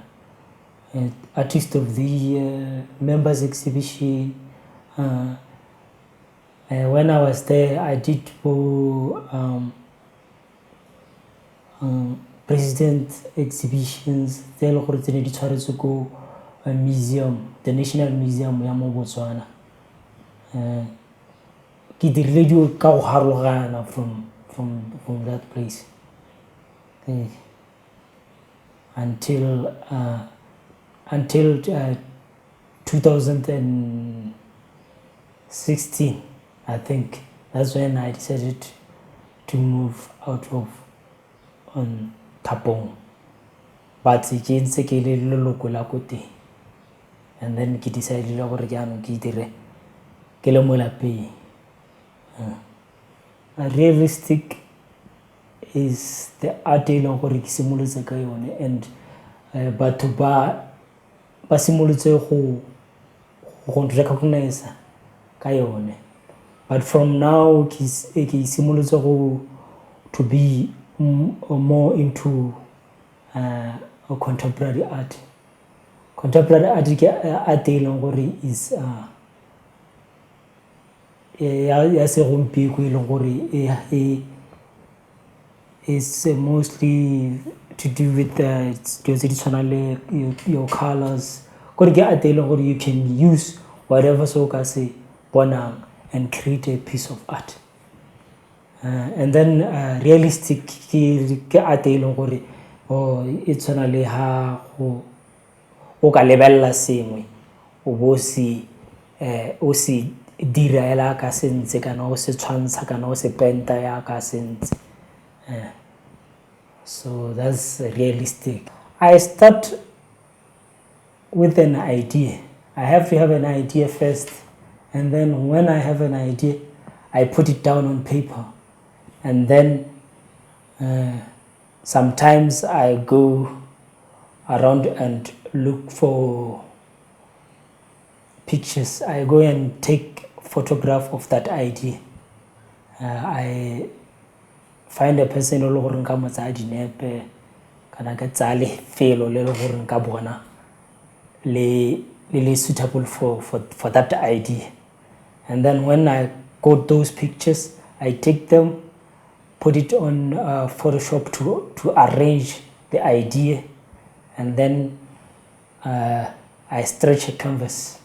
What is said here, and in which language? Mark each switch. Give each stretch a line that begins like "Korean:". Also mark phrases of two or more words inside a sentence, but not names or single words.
English: Artist of the Year, members exhibition. When I was there, I did for president exhibitions. They to go a museum, the National Museum
Tswana: ya mo
English: Botswana.
Tswana: Ke dirile dio ka go harologana
English: from that place until 2016, I think. That's when I decided to move out of Thapong.
Tswana: But ke ntse ke le leloko la ko teng,
English: and then
Tswana: ke decided gore jaanong ke dire ke le mo lapeng.
English: Realistic is the art
Tswana: e leng gore ke simolotse ka yone, and batho ba simolotse go recognize ka yone.
English: But from now
Tswana: ke simolotse
English: to be more into contemporary art. Contemporary art
Tswana: ke art e leng gore
English: is
Tswana: ya segompieno e leng gore
English: is mostly to do with your colors. You can use whatever so
Tswana: ka se bonang
English: and create a piece of art. And then realistic
Tswana: ke art e leng gore e tshwana le ha o ka lebella sengwe o bo o se dira ela ka sentse kana o se tshwantsha kana o se penta ya ka sentse.
English: So that's realistic. I start with an idea. I have to have an idea first, and then when I have an idea, I put it down on paper, and then sometimes I go around and look for pictures. I go and take photograph of that idea. I find a person
Tswana: o le gore nka mo tsaya dinepe kana ka tsaya lefelo le le gore nka bona le
English: suitable for that idea. And then when I got those pictures, I take them, put it on Photoshop to arrange the idea, and then I stretch a canvas.